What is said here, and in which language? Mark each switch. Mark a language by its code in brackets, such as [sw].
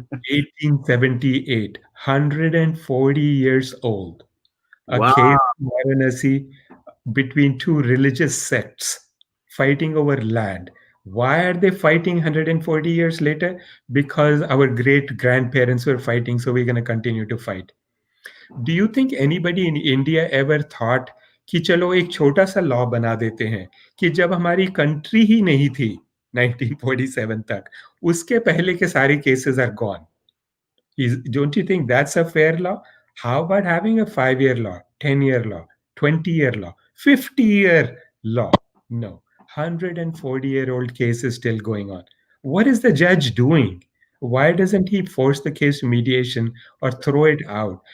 [en] 1878. 140 years old. A Wow. case in Varanasi between two religious sects fighting over land. Why are they fighting 140 years later? Because our great grandparents were fighting, so we're going to continue to fight. Do you think anybody in India ever thought [hi] कि चलो एक छोटा सा law बना देते हैं कि जब हमारी कंट्री ही नहीं थी 1947 तक, उसके पहले के सारे cases [en] Are gone? Don't you think that's a fair law? How about having a 5 year law, 10-year law, 20-year law, 50-year law? No. 140-year-old case is still going on. What is the judge doing? Why doesn't he force the case to mediation or throw it out?